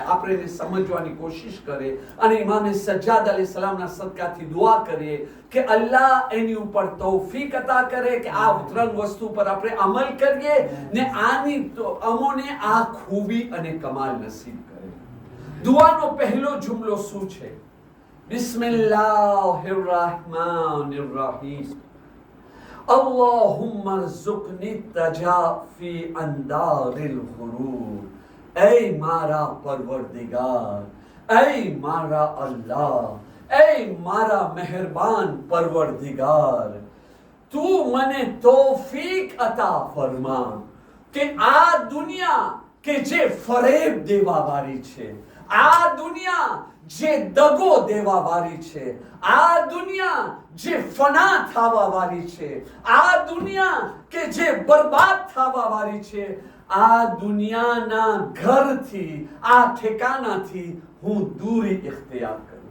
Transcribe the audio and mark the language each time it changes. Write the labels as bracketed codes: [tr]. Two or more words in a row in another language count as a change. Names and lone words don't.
[gu] આપણે એને સમજવાની કોશિશ કરીએ અને ઇમામે સજ્જાદ અલૈહિસ્સલામના સદકાથી દુઆ કરીએ કે અલ્લાહ એની ઉપર તૌફીક અતા કરે કે આ 3 વસ્તુ પર આપણે અમલ કરીએ ને આની તો અમોને આ ખૂબી અને કમાલ નસીબ કરે. દુઆનો પહેલો જુમલો શું છે? [ar] بسم الله الرحمن الرحيم. اللهم ارزقني التجافي عن دار الغرور. [gu] એ મારા પરવરદિગાર, એ મારા અલ્લાહ, એ મારા મહેરબાન પરવરદિગાર, તો મને તૌફીક અતા ફરમા કે આ દુનિયા કે જે ફરેબ દેવા વાળી છે, આ દુનિયા જે દગો દેવા વાળી છે, આ દુનિયા જે ફના થવા વાળી છે, આ દુનિયા કે જે બરબાદ થવા વાળી છે, આ દુનિયાના ઘરથી, આ ઠેકાણાથી હું દૂરી ઇખ્તિયાર કરું.